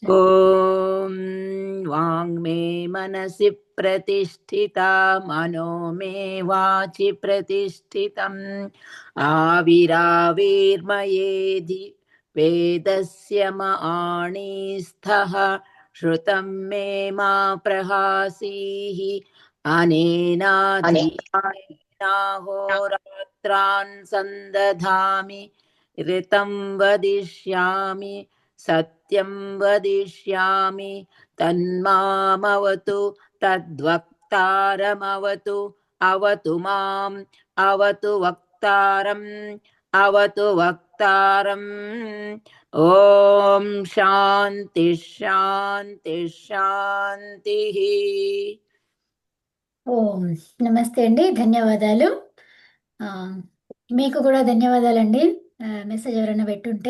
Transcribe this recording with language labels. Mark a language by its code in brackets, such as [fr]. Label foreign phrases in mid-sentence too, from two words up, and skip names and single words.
[sa] ఓం వాంగ్మే మనసి ప్రతిష్ఠితా మనో మే వాచి ప్రతిష్ఠితం ఆవిరావిర్మయేధి వేదస్య మహాణీస్థః श्रुतं मे मा प्रहासीः अनेनाहोरात्रान् सन्दधामि ऋतं वदिष्यामि सत्यं वदिष्यामि तन्मामवतु तद्वक्तारमवतु अवतु माम् अवतु वक्तारम् अवतु वक्तारम् ఓం శాంతి శాంతి శాంతి. [te] ఓం నమస్తే అండి, ధన్యవాదాలు. మీకు కూడా ధన్యవాదాలండి. మెసేజ్ ఎవరైనా పెట్టుంటే.